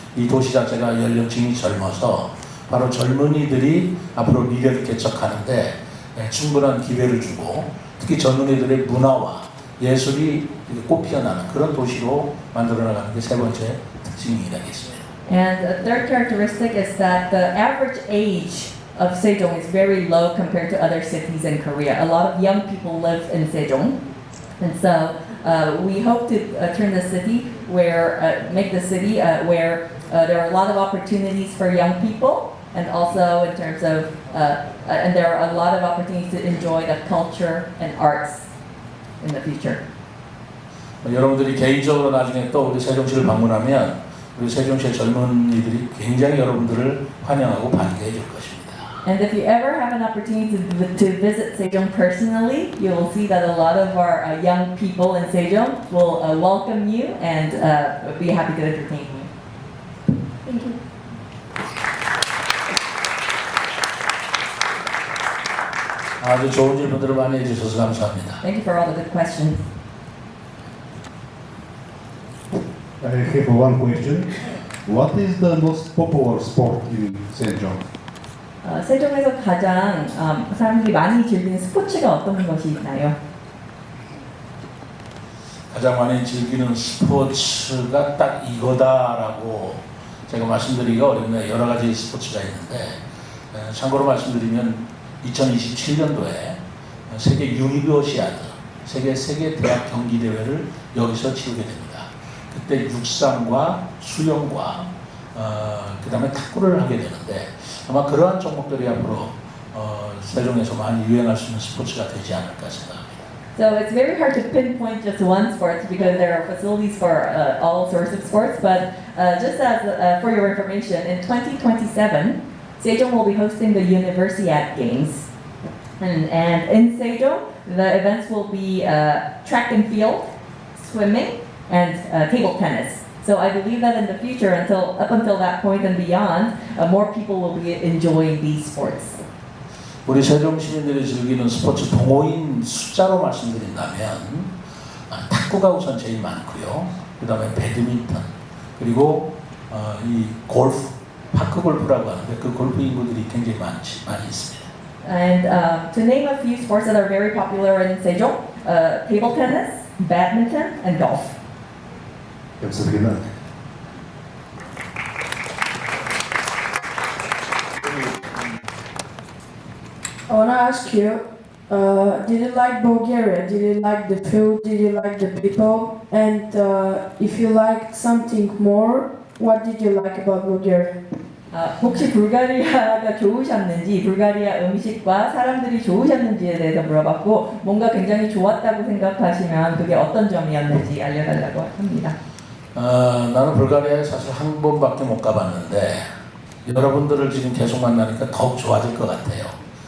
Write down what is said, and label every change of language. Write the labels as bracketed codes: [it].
[ko] 이 도시 자체가 연령층이 젊어서 바로 젊은이들이 앞으로 미래를 개척하는데 충분한 기회를 주고 특히 젊은이들의 문화와 예술이 꽃피어나는 그런 도시로 만들어 나가는 게 세 번째 특징이라겠습니다. [en] And the third characteristic is that the average age of Sejong is very low compared to other cities in Korea. A lot of young people live in Sejong. And so we hope to turn the city where, make the city where there are a lot of opportunities for young people, and also in terms of, and there are a lot of opportunities to enjoy the culture and arts in the future. [ko] 여러분들이 개인적으로 나중에 또 우리 세종시를 방문하면 우리 세종시의 젊은이들이 굉장히 여러분들을 환영하고 반겨해 줄 것입니다. [en] And if you ever have an opportunity to visit Sejong personally, you will see that a lot of our young people in Sejong will welcome you and be happy to entertain you. Thank you. [ko] 아주 좋은 질문들을 많이 해주셔서 감사합니다. [en] Thank you for all the good questions. I have one question. What is the most popular sport in Sejong? [ko] 세종에서 가장 사람들이 많이 즐기는 스포츠가 어떤 것이 있나요? 가장 많이 즐기는 스포츠가 딱 이거다라고 제가 말씀드리기가 어렵네요. 여러 가지 스포츠가 있는데 참고로 말씀드리면 2027년도에 세계 유니버시아드, 세계 대학 경기 대회를 여기서 치르게 됩니다. 그때 육상과 수영과 그 다음에 탁구를 하게 되는데 아마 그러한 종목들이 앞으로 세종에서 많이 유행할 수 있는 스포츠가 되지 않을까 생각합니다. [en] So it's very hard to pinpoint just one sport because there are facilities for all sorts of sports. But just as for your information, in 2027, Sejong will be hosting the Universiade Games, and in Sejong, the events will be track and field, swimming, and table tennis. So I believe that in the future, up until that point and beyond, more people will be enjoying these sports. [ko] 우리 세종 시민들이 즐기는 스포츠 동호인 숫자로 말씀드린다면 탁구가 우선 제일 많고요. 그 다음에 배드민턴, 그리고 이 골프, 파크 골프라고 하는데 그 골프 인구들이 굉장히 많이 있습니다. [en] And to name a few sports that are very popular in Sejong, table tennis, badminton, and golf. [ko] 감사합니다. [en] I want to ask you, did you like Bulgaria? Did you like the food? Did you like the people? And if you liked something more, what did you like about Bulgaria? [ko] 혹시 불가리아가 좋으셨는지, 불가리아 음식과 사람들이 좋으셨는지에 대해서 물어봤고, 뭔가 굉장히 좋았다고 생각하시면 그게 어떤 점이었는지 알려달라고 합니다. 나는 불가리아에 사실 한 번밖에 못 가봤는데 여러분들을 지금 계속 만나니까 더욱 좋아질 것 같아요.